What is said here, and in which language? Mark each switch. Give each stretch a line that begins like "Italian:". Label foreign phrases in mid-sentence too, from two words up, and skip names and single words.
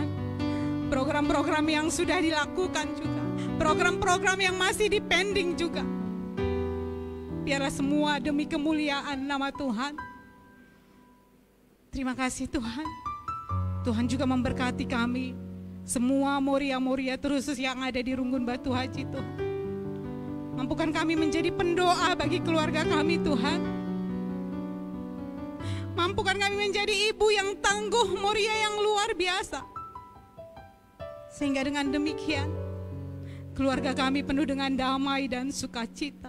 Indonesian: Program-program yang sudah dilakukan juga. Program-program yang masih dipending juga. Biarlah semua demi kemuliaan nama Tuhan. Terima kasih Tuhan. Tuhan juga memberkati kami. Semua moria-moria terusus yang ada di Runggun Batu Haji Tuhan. Mampukan kami menjadi pendoa bagi keluarga kami Tuhan. Mampukan kami menjadi ibu yang tangguh, moria yang luar biasa. Sehingga dengan demikian, keluarga kami penuh dengan damai dan sukacita.